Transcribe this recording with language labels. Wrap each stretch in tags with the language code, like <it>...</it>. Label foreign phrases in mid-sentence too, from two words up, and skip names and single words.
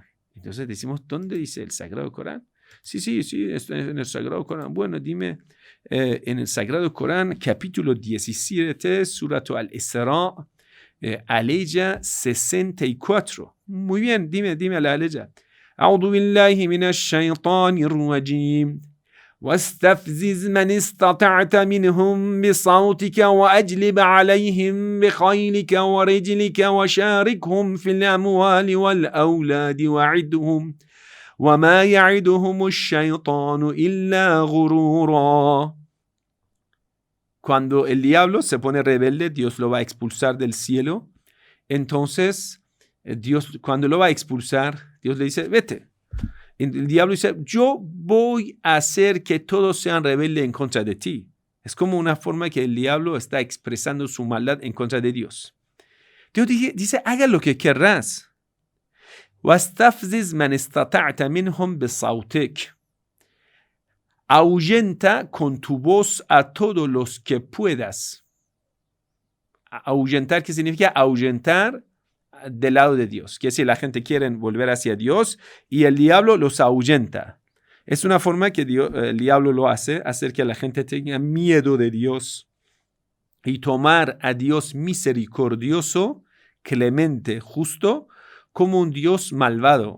<es>Entonces decimos, ¿dónde dice el Sagrado Corán? Sí, está en el Sagrado Corán. Bueno, dime, en el Sagrado Corán, capítulo 17, Surat al-Isra, aleya 64. Muy bien, dime la aleya.</es> <ar>أعوذ بالله من الشيطان الرجيم. واستفزز من استطعت منهم بصوتك وأجلب عليهم بخيلك ورجلك وشاركهم في الأموال والأولاد وعدهم وما يعدهم الشيطان إلا غرورا.</ar> <es>Cuando el diablo se pone rebelde, Dios lo va a expulsar del cielo. Entonces, Dios, cuando lo va a expulsar, Dios le dice, vete. El diablo dice, yo voy a hacer que todos sean rebeldes en contra de ti. Es como una forma que el diablo está expresando su maldad en contra de Dios. Dios dice, haga lo que querrás.</es> <ar>وَاسْتَفْزِزْ مَنِ اسْتَطَعْتَ مِنْهُمْ بِصَوْتِكَ.</ar> <es>Ahuyenta con tu voz a todos los que puedas. Ahuyentar, ¿qué significa? Ahuyentar del lado de Dios. Quiere decir, la gente quiere volver hacia Dios y el diablo los ahuyenta. Es una forma que el diablo lo hace, hacer que la gente tenga miedo de Dios y tomar a Dios misericordioso, clemente, justo, como un Dios malvado.</es>